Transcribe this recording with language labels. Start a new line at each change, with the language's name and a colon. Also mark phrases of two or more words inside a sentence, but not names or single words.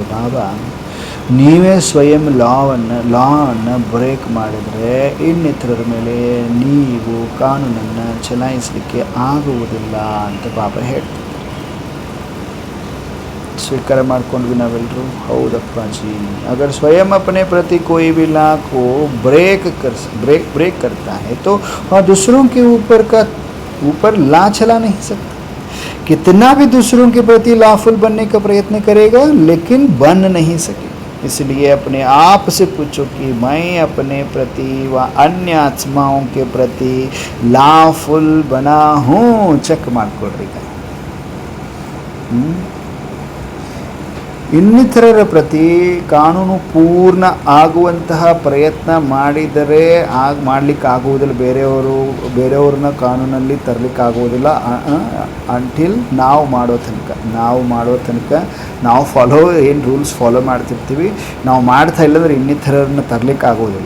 Kannada: ಬಾಬಾ ನೀವೇ ಸ್ವಯಂ ಲಾವನ್ನು ಬ್ರೇಕ್ ಮಾಡಿದರೆ ಇನ್ನಿತರರ ಮೇಲೆ ನೀವು ಕಾನೂನನ್ನು ಚಲಾಯಿಸಲಿಕ್ಕೆ ಆಗುವುದಿಲ್ಲ ಅಂತ ಬಾಬಾ ಹೇಳ್ತಾರೆ. ಸ್ವೀಕಾರ ಮಾಡ್ಕೊಂಡ್ವಿ ನಾವೆಲ್ಲರೂ. ಹೌದಪ್ಪ ಜಿ.
Hindi: अगर स्वयं अपने प्रति कोई भी ला को ब्रेक करता है तो दूसरों के ऊपर ला चला नहीं सकता. कितना भी दूसरों के प्रति लॉफुल बनने का प्रयत्न करेगा लेकिन बन नहीं सके. इसलिए अपने आप से पूछो कि मैं अपने प्रति व अन्य आत्माओं के प्रति लॉफुल बना हूँ.
Kannada: ಚೆಕ್ ಮಾಡ್ಕೊಳ್ರಿ. ಇನ್ನಿತರರ ಪ್ರತಿ ಕಾನೂನು ಪೂರ್ಣ ಆಗುವಂತಹ ಪ್ರಯತ್ನ ಮಾಡಿದರೆ ಮಾಡಲಿಕ್ಕಾಗುವುದಿಲ್ಲ. ಬೇರೆಯವ್ರನ್ನ ಕಾನೂನಲ್ಲಿ ತರಲಿಕ್ಕಾಗುವುದಿಲ್ಲ ಅಂಟಿಲ್ ನಾವು ಮಾಡೋ ತನಕ ನಾವು ಏನು
English: rules follow
Kannada: ಮಾಡ್ತಿರ್ತೀವಿ, ನಾವು ಮಾಡ್ತಾ ಇಲ್ಲಂದ್ರೆ ಇನ್ನಿತರರನ್ನ ತರಲಿಕ್ಕಾಗೋದಿಲ್ಲ.